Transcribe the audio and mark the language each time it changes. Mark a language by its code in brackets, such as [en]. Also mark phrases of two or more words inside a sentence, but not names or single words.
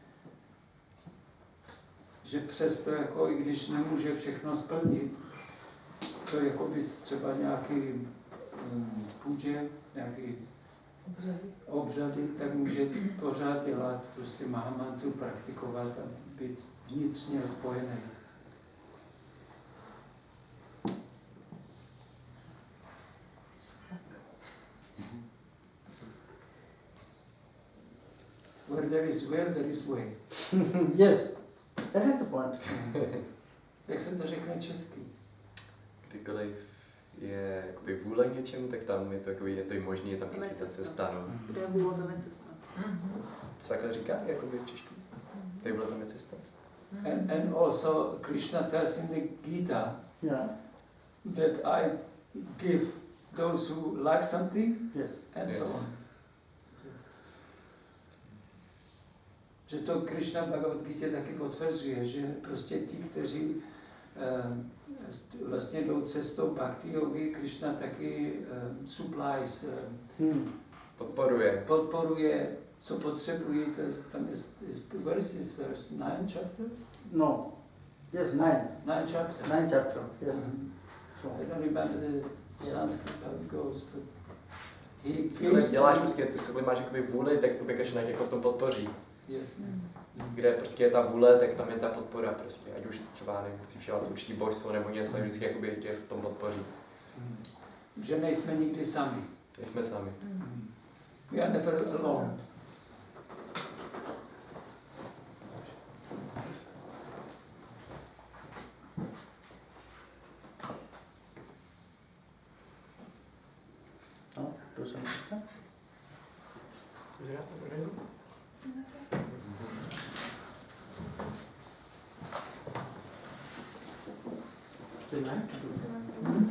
[cs] Že přesto, jako, i když nemůže všechno splnit, co jako bys třeba nějaký půdě, nějaký obřady, tak může pořád dělat prostě Mahamantru, praktikovat a být vnitřně spojený. [en] Where there is will, there is way. Yes, that is the point. [cs] Jak se to řekne česky? Kdykoliv je jakoby vůle k něčemu, tak tam je to, jakoby, je to i možný, je tam prostě ta cesta. No. Kde je vůle, tam je cesta. Co takhle říká, jakoby v češtině? Tady byla tam je cesta. [en] And also Krishna tells in the Gita Yeah. that I give those who lack something Yes. and so Yes. on. [cs] Že to Krishna v Bhagavad Gita taky potvrzuje, že prostě ti, kteří vlastně jdou cestou bhakti yogi, Krishna taky supplies, podporuje, co potřebují, to je, tam je, [en] where is this verse? 9 chapter? No. Yes, 9. 9 chapter. 9 chapter. Yes. Sure. I don't remember the Sanskrit how it goes, but he [cs] Cokoliv [en] gives [cs] děláš, prostě, cokoliv máš jakoby vůli, tak to Krishna jako v tom podpoří. [en] yes. [cs] Kde prostě je ta vůle, tak tam je ta podpora prostě. Ať už třeba nemusí všelat určitý božstvo nebo něco, vždycky jakoby tě v tom podpoří. Že nejsme nikdy sami. Nejsme sami. [en] We are never alone. No, do some They like to do that.